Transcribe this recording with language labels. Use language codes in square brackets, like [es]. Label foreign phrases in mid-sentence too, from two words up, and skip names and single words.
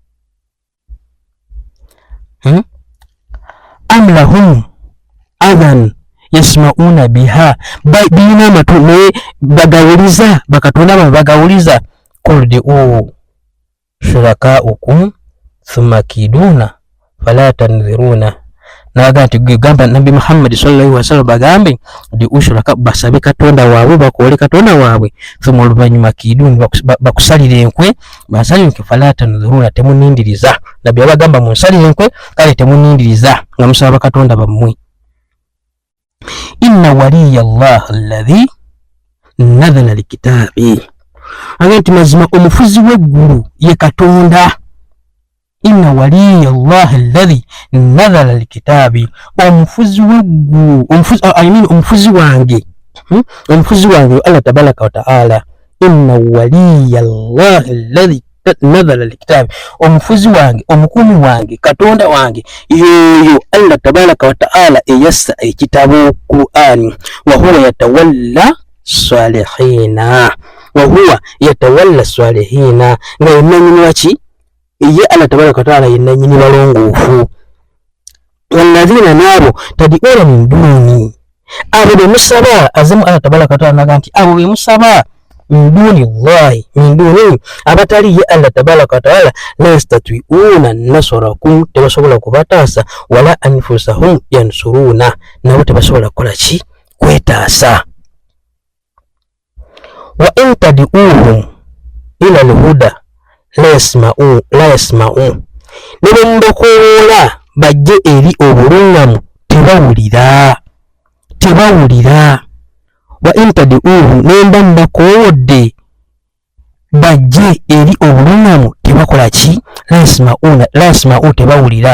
[ar] أم لهم آذان يسمعون بها, [lg] birina amatu naye bagawuliza, bakatonda bano bagawuliza. [ar] قل ادعوا شركاءكم ثم كيدون فلا تنظرون, [lg] naga nti gamba Nabi Muhammad [ar] صلى الله عليه وسلم [lg] bagambe [ar] ادعوا شركاء, [lg] basabe katonda waabwe, bakole katonda waabwe, thumma oluvanyuma kiduna bakusalira enkwe, basalira enkwe, [ar] فلا تنظرون [lg] temunindiriza. Nabi abagamba munsalira enkwe kale temunindiriza nga musaba katonda bammwe. [ar] إن وليي الله الذي نزل الكتاب, [lg] agati mazima omufuzi w'eggulu ye katonda. [ar] إن وليي الله الذي نزل الكتاب, [lg] omufuzi w'eggulu, omufuzi wange, omufuzi wange Allah [ar] تبارك وتعالى. إن وليي الله الذي نزل الكتاب, [lg] omufuzi wange, omukuumi wange, katonda wange yoyo Allah [ar] تبارك وتعالى [lg] eyassa ekitabo Qur'ani. [ar] وهو يتولى الصالحين وهو يتولى الصالحين, [lg] nga yenanyini waki, ye Allah [ar] تبارك وتعالى [lg] yenanyini balongoofu. Walladhina nabo [ar] تدعون من دون, [lg] abo be musaba, azimu Allah [ar] تبارك وتعالى [lg] naga nti abo be musaba [ar] من دون الله, من دون [lg] abatali ye Allah [ar] تبارك وتعالى, لا يستطيعون نصركم, [lg] tebasobola kubataasa, [ar] ولا أنفسهم ينصرون, [lg] nabo tebasobola kukola ki, kwetaasa. [ar] وإن تدعوهم إلى الهدى لا يسمعوا, [lg] ne bamubakoola bajje eri obulungamu tebawulira. [ar] وإن تدعوهم, [lg] nemba mbakoowodde bajje eri obulungamu tebakola ki, [ar] لا يسمعوا [lg] tebawulira.